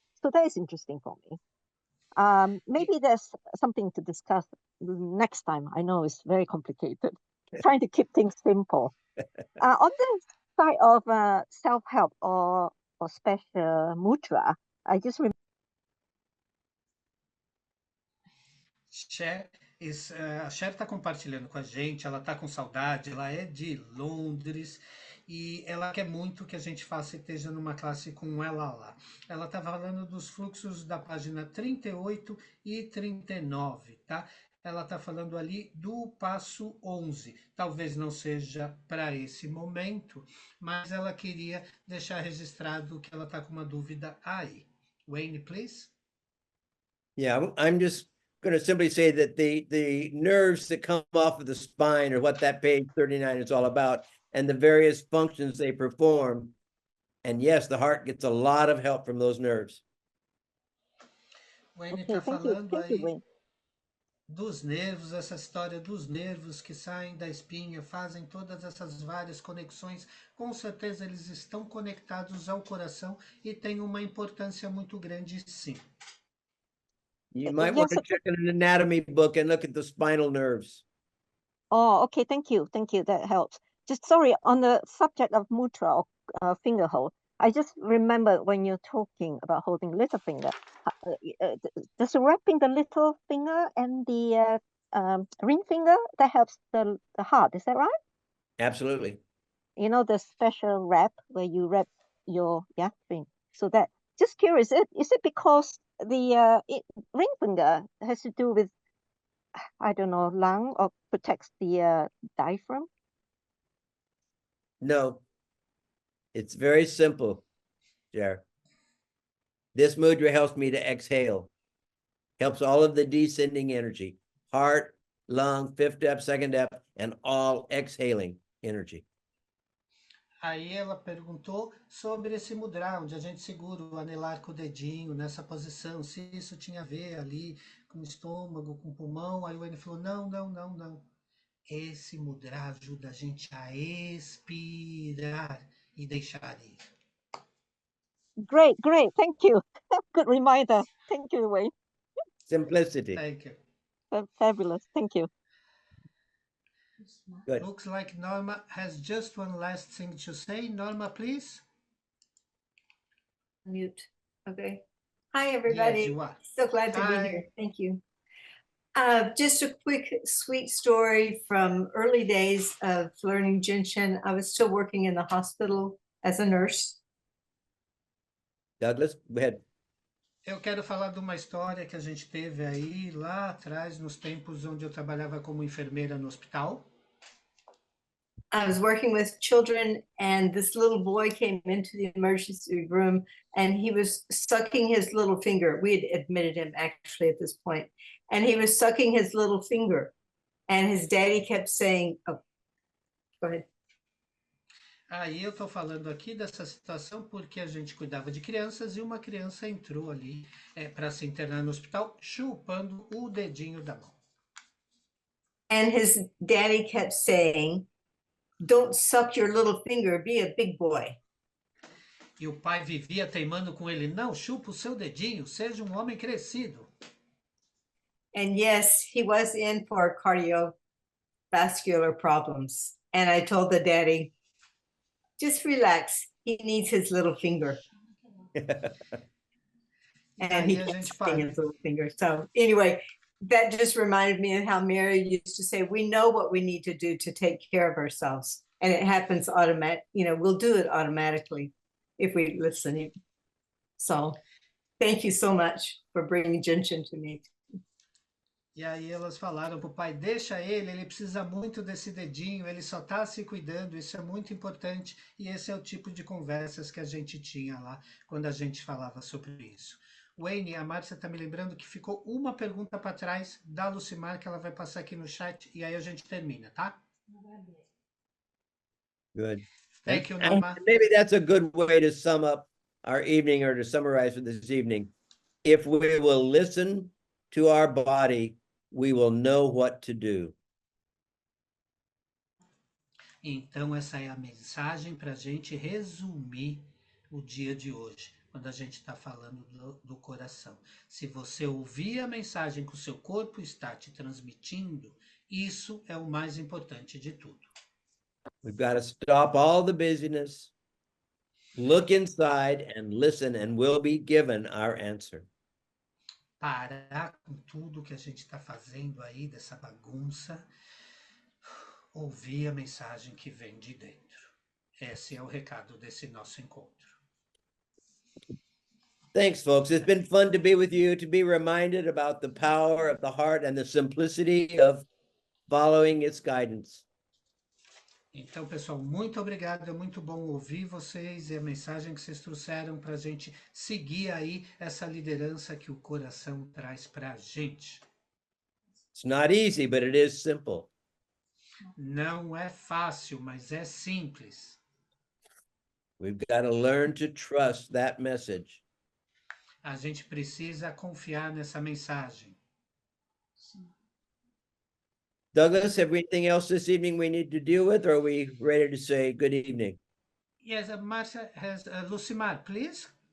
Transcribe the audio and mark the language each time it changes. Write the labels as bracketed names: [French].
[English] So that is interesting for me. Maybe there's something to discuss next time. I know it's very complicated. Trying to keep things simple. On the side of self-help or special mudra, I just remember. [Portuguese] A Cher está compartilhando com a gente, ela está com saudade, ela é de Londres e ela quer muito que a gente faça e esteja numa classe com ela lá. Ela está falando dos fluxos da página 38 e 39, tá? Ela está falando ali do passo 11. Talvez não seja para esse momento, mas ela queria deixar registrado que ela está com uma dúvida aí. [English] Wayne, please. Yeah, I'm just going to simply say that the nerves that come off of the spine are what that page 39 is all about, and the various functions they perform. And yes, the heart gets a lot of help from those nerves. [Portuguese] Wayne está falando aí dos nervos, essa história dos nervos que saem da espinha, fazem todas essas várias conexões. Com certeza eles estão conectados ao coração e têm uma importância muito grande, sim. [English] You might want to check in an anatomy book and look at the spinal nerves. Oh, okay. Thank you. Thank you. That helps. Just sorry, on the subject of mudra or finger hold, I just remember when you're talking about holding little finger, does wrapping the little finger and the ring finger, that helps the heart. Is that right? Absolutely. You know, the special wrap where you wrap your thing. So that, just curious, is it because the ring finger has to do with, I don't know, lung or protects the diaphragm? No, it's very simple, Jer. This mudra helps me to exhale, helps all of the descending energy, heart, lung, fifth depth, second depth, and all exhaling energy. [Portuguese] Aí ela perguntou sobre esse mudra, onde a gente segura o anelar com o dedinho nessa posição, se isso tinha a ver ali com o estômago, com o pulmão. Aí o Wayne falou, não. Esse mudra ajuda a gente a expirar e deixar ir. [English] Great. Thank you. Good reminder. Thank you, Wayne. Simplicity. Thank you. Fabulous. Thank you. Good. Looks like Norma has just one last thing to say. Norma, please. Mute. Okay. Hi, everybody. Yes, you are. So glad to be here. Thank you. Just a quick, sweet story from early days of learning Jinshin. I was still working in the hospital as a nurse. Douglas, go ahead. [Portuguese] Eu quero falar de uma história que a gente teve aí lá atrás, nos tempos onde eu trabalhava como enfermeira no hospital. [English] I was working with children, and this little boy came into the emergency room, and he was sucking his little finger. We had admitted him actually at this point, and he was sucking his little finger, and his daddy kept saying, "Oh, go ahead." [Portuguese] Aí eu estou falando aqui dessa situação porque a gente cuidava de crianças e uma criança entrou ali para se internar no hospital chupando o dedinho da mão. [English] And his daddy kept saying, "Don't suck your little finger, be a big boy." [Portuguese] E o pai vivia teimando com ele, não, chupa o seu dedinho, seja um homem crescido. [English] And yes, he was in for cardiovascular problems. And I told the daddy, just relax, he needs his little finger. And he kept sucking his little finger. So anyway, that just reminded me of how Mary used to say, we know what we need to do to take care of ourselves. And it happens automatic, we'll do it automatically if we listen. So thank you so much for bringing Jinshin to me. [Portuguese] E aí elas falaram pro pai, deixa ele precisa muito desse dedinho, ele só tá se cuidando, isso é muito importante. E esse é o tipo de conversas que a gente tinha lá, quando a gente falava sobre isso. Wayne, a Márcia tá me lembrando que ficou uma pergunta para trás da Lucimar, que ela vai passar aqui no chat, e aí a gente termina, tá? [English] Good. Thank you, And Norma. maybe that's a good way to sum up our evening or to summarize for this evening. If we will listen to our body, we will know what to do. [Portuguese] Então, essa é a mensagem para a gente resumir o dia de hoje, quando a gente está falando do coração. Se você ouvir a mensagem que o seu corpo está te transmitindo, isso é o mais importante de tudo. [English] We've got to stop all the busyness, look inside and listen, and we'll be given our answer. [Portuguese] Parar com tudo que a gente está fazendo aí, dessa bagunça, ouvir a mensagem que vem de dentro. Esse é o recado desse nosso encontro. [English] Thanks, folks. It's been fun to be with you, to be reminded about the power of the heart and the simplicity of following its guidance. [Portuguese] Então, pessoal, muito obrigado. É muito bom ouvir vocês e a mensagem que vocês trouxeram para a gente seguir aí essa liderança que o coração traz para a gente. [English] It's not easy, but it is simple. [Portuguese] Não é fácil, mas é simples. [English] We've got to learn to trust that message. [Portuguese] A gente precisa confiar nessa mensagem. [English] Douglas, have we anything else this evening we need to deal with, or are we ready to say good evening? Yes, Marcia has Lucimar, please.